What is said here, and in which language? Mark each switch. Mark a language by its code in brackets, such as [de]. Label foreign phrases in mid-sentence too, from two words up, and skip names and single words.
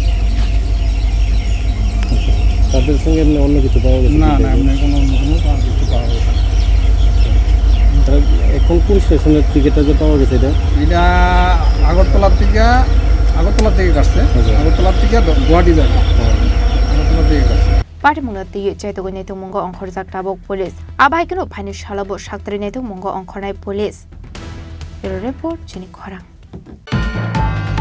[bn] তাদের সঙ্গে অন্য কিছু পাওয়া গেছে না এমনি কোনো কিছু পাওয়া গেছে তারা এখন কোন স্টেশনের টিকিটটা যে পাওয়া গেছে এটা আগরতলার থেকে কাটছে আগরতলার থেকে গুয়াহাটি যাবে আগরতলা থেকে কাটছে [trp] পাটিমুংনা ti chaitogoi neto mongo onkhorjak tabok police abai keno phaini shalabo saktri neto mongo onkhornai [en] police report [trp] chini khorang